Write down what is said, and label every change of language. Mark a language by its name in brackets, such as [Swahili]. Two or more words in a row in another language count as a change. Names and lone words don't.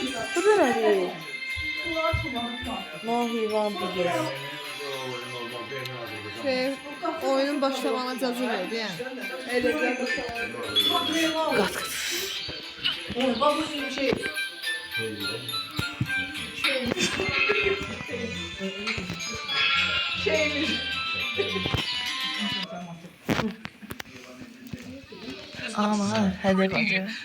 [Azerbaijani] Bu da nədir? [English] No he want to guess. [Azerbaijani] Şey, oyunun başlamağına icazə verdi yəni. Qat qat. Bak bu şey. Şeymiş. Aman hadi bacı.